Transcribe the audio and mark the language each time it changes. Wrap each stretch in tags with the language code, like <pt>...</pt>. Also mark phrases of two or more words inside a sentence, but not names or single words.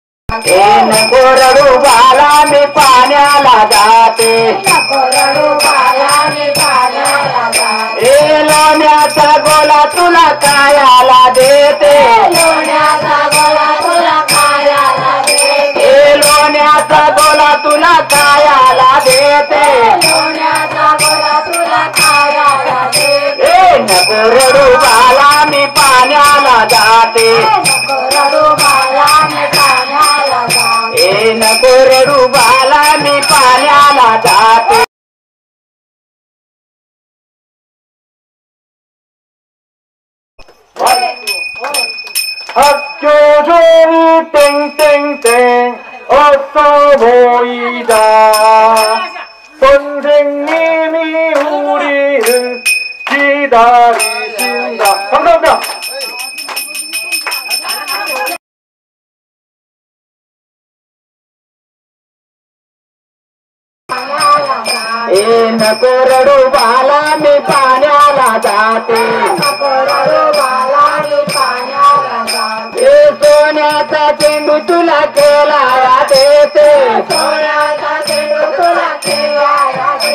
<mr>नको रडू बाला मी पाण्याला जाते लोण्याचा गोला तुला कायाला देते लोण्याचा गोला तुला कायाला देते नको रडू बाला मी पाण्याला जाते नको रडू बाला मी पाण्याला जाते</mr> <ko>학교 종이 땡땡땡 어서 모이자 선생님이 우리를 기다리신다. 감사합니다.</ko> <mr>नको रडू बाला मी पाण्याला जाते सोन्याचा चेंडू तुला खेळाया देते सोन्याचा चेंडू तुला खेळाया</mr>